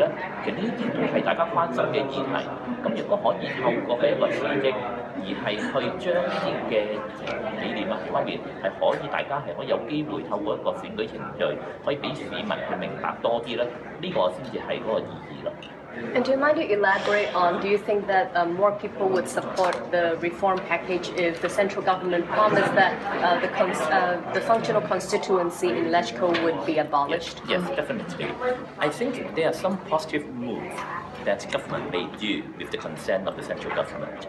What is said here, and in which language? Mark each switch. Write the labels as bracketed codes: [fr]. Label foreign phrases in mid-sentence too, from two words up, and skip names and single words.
[yue] 其實呢啲都係大家關心嘅議題。咁如果可以透過嘅一個辭職，而係去將呢啲嘅理念啊方面係可以大家係可以有機會透過一個選舉程序，可以俾市民去明白多啲咧。呢個先至係嗰個意義咯。 [en] And do you mind to elaborate on, do you think that more people would support the reform package if the central government promised that the functional constituency in LegCo would be abolished? Yes, definitely. I think there are some positive moves that government may do with the consent of the central government.